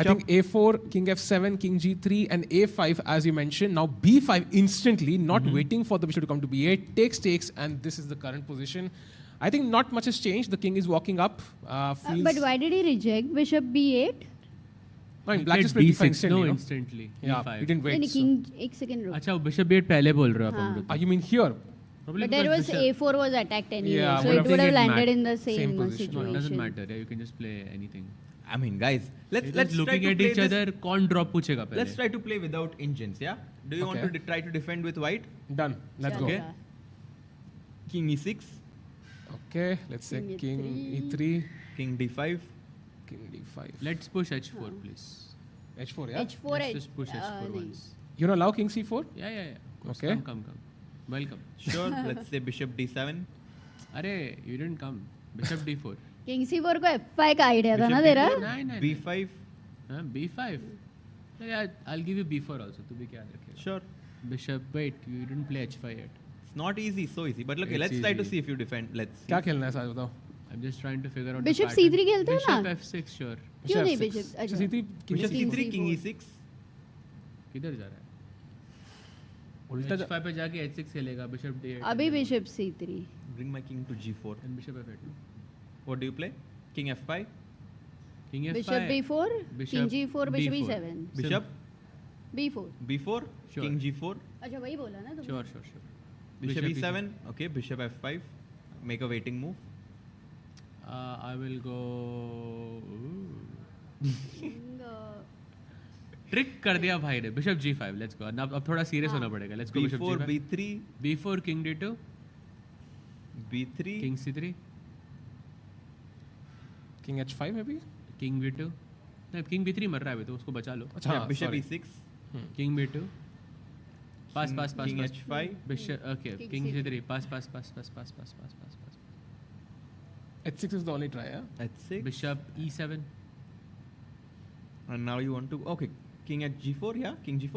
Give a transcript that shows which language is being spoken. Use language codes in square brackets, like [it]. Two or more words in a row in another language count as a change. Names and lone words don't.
[en] I think A4, King F7, King G3, and A5, as you mentioned. Now B5 instantly, not waiting for the bishop to come to B8, takes, and this is the current position. I think not much has changed. The king is walking up. But why did he reject bishop B8? No, in black just played B5 instantly. Instantly. Yeah, B5. he didn't wait. [hi] नहीं, king एक second रुक. अच्छा, bishop B8 पहले बोल रहे हो आप हम लोग. [en] You mean here? But there was A4 was attacked anyway, Yeah, so it would have landed in the same position. No, situation. it doesn't matter. Yeah, you can just play anything. I mean, guys, let's try looking to at play each this. other. [hi] कौन drop पूछेगा पहले? [en] Let's try to play without engines. Yeah. Do you want to try to defend with white? Done. Let's go. Okay. King E6. Okay. Let's say King E3. King D5. King D5. Let's push H4, please. H4, yeah. H4. Let's just push H4 once. You don't allow King C4? Yeah. Okay. Come. Welcome. Sure. Let's say Bishop D7. अरे you didn't come. Bishop D4. [hi] King C4 को F5 का आइडिया था ना तेरा? नहीं. [en] B5. [hi] हाँ, [en] B5. Yeah, I'll give you B4 also. [hi] तू भी क्या रखेगा? [en] Sure. Bishop. Wait, you didn't play H5 yet. It's not easy, so easy. But look, let's try to see if you defend. Let's see. [hi] क्या खेलना है साथ बताओ? [en] I'm just trying to figure out. Bishop the pattern. [hi] C3 खेलते हैं ना? [en] Bishop F6, sure. [hi] क्यों नहीं bishop? [en] Bishop C3, Bishop C3, King E6. [hi] किधर जा रहा है? उल्टा H5 पे जाके H6 खेलेगा. Bishop D8. अभी bishop C3. [en] Bring my king to G4. And Bishop F8. What do you play? King F5. King F5. Bishop B4. King G4. Bishop B4. E7. Bishop B4. B4. Sure. King G4. [hi] अच्छा वही बोला ना तुमने? [en] Sure. Bishop E7. Okay. Bishop F5. Make a waiting move. I will go. [hi] ट्रिक कर दिया भाई ने. [en] Bishop G5. Let's go. [hi] अब थोड़ा सीरियस होना पड़ेगा. [en] Let's go. Bishop B4, G5. B3. B4, King D2. B3. King C3. King H5 maybe? [hi] King B2. नहीं, King B3 मर रहा है तो उसको बचा लो. अच्छा, [en] Bishop E6. King B2. Pass. King H5. Bishop. Okay. King C3. Pass. H6 is the only try, yeah? H6. Bishop E7. And now you want to. Okay. King at G4, yeah? King G4.